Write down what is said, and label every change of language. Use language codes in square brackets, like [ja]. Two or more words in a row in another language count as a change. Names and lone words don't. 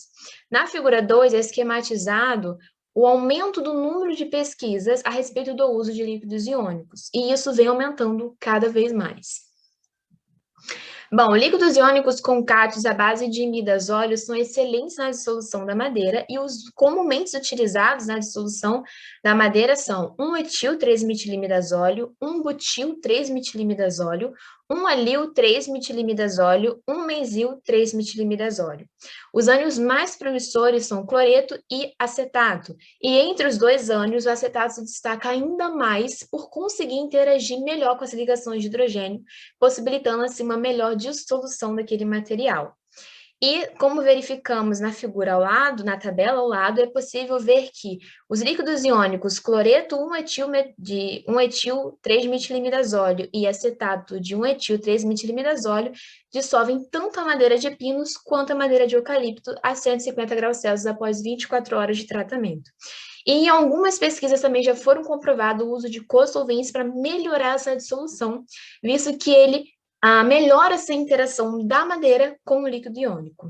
[pt] Na figura 2, é esquematizado o aumento do número de pesquisas a respeito do uso de líquidos iônicos, e isso vem aumentando cada vez mais. Bom, líquidos iônicos com cátions à base de imidazóleo são excelentes na dissolução da madeira, e os comumente utilizados na dissolução da madeira são 1-etil 3-metilimidazóleo, 1-butil 3-metilimidazóleo, 1-alil 3-metilimidazóleo, 1-menzil 3-metilimidazóleo. Os ânions mais promissores são cloreto e acetato, e entre os dois ânions, o acetato se destaca ainda mais por conseguir interagir melhor com as ligações de hidrogênio, possibilitando assim uma melhor dissolução daquele material. E, como verificamos na figura ao lado, na tabela ao lado, é possível ver que os líquidos iônicos cloreto 1-etil 3-metilimidazóleo e acetato de 1-etil 3-metilimidazóleo dissolvem tanto a madeira de pinos quanto a madeira de eucalipto a 150 graus Celsius após 24 horas de tratamento. E em algumas pesquisas também já foram comprovado o uso de co-solventes para melhorar essa dissolução, visto que ele melhora essa interação da madeira com o líquido iônico.